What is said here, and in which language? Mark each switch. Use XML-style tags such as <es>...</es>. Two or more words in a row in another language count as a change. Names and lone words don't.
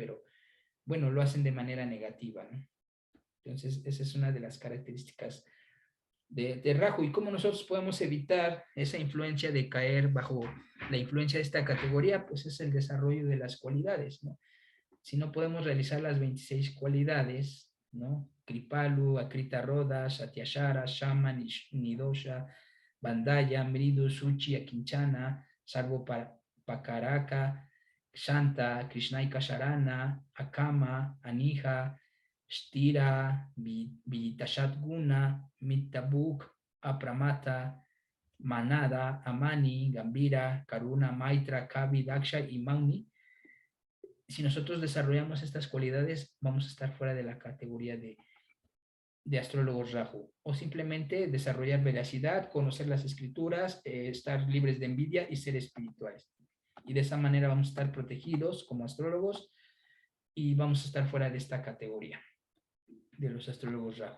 <es>Pero bueno, lo hacen de manera negativa, ¿no? Entonces, esa es una de las características de Rahu y cómo nosotros podemos evitar esa influencia de caer bajo la influencia de esta categoría, pues es el desarrollo de las cualidades, ¿no? Si no podemos realizar las 26 cualidades, ¿no?</es> <sa>Kripalu, Akrita Roda, Satyashara, Shama, Nidosha, Bandaya, Mridu, Suchi, Akinchana, Sarvo Pakaraka, Shanta, Krishnaika Sharana, Akama, Anija, Shtira, Vitashat Guna, Mittabuk, Apramata, Manada, Amani, Gambira, Karuna, Maitra, Kavi, Daksha y Mauni.</sa> <es>Si nosotros desarrollamos estas cualidades, vamos a estar fuera de la categoría de astrólogos Rahu. O simplemente desarrollar veracidad, conocer las escrituras, estar libres de envidia y ser espirituales. Y de esa manera vamos a estar protegidos como astrólogos y vamos a estar fuera de esta categoría de los astrólogos Rahu.</es>